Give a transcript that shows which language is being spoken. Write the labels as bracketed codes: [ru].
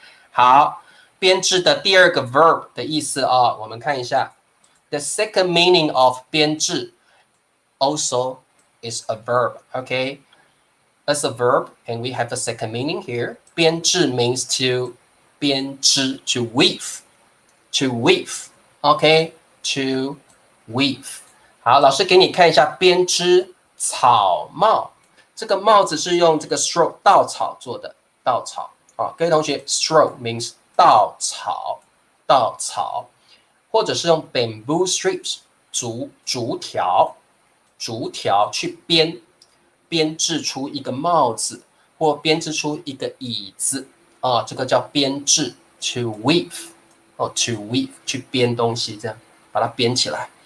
[zh] 好，编制的第二个 verb 的意思啊、哦，我们看一下 ， [en] the second meaning of 编制 also is a verb. Okay, as a verb, and we have the second meaning here. 编制 means to 编织 to weave, to weave. Okay, to weave. [zh] 好，老师给你看一下编织草帽。这个帽子是用这个 straw 稻草做的，稻草。啊，各位同学 ，straw means 稻草，稻草，或者是用 bamboo strips 竹条去编制出一个帽子，或编织出一个椅子啊，这个叫编制 [en] to weave [zh] 哦 to weave 去编东西，这样把它编起来。